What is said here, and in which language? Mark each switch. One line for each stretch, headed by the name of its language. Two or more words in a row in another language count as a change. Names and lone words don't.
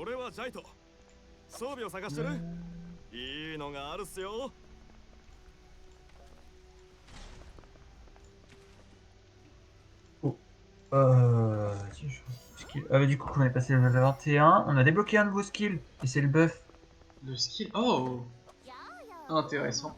Japanese: ジャイト。装備を探してる？いいのがあるっすよ。
French: Oh. Du coup, on est passé le level 21. On a débloqué un de vos skills. Et c'est le buff. Le skill. Oh, intéressant.